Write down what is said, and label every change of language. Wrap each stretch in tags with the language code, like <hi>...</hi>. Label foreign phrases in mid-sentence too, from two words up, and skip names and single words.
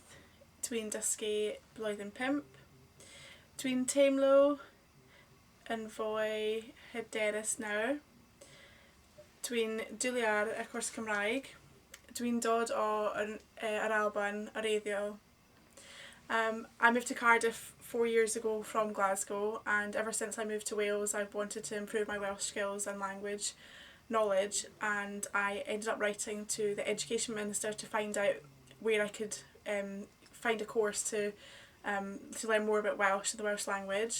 <cy>Dwi'n dysgu blwyddyn 5. Dwi'n teimlo yn fwy hyderus nawr. Dwi'n dwlu ar y cwrs Cymraeg. Dwi'n dod yr Alban oreiddiol.</cy> <en>I moved to Cardiff 4 years ago from Glasgow, and ever since I moved to Wales I've wanted to improve my Welsh skills and language knowledge, and I ended up writing to the Education Minister to find out where I could find a course to learn more about Welsh and the Welsh language.</en>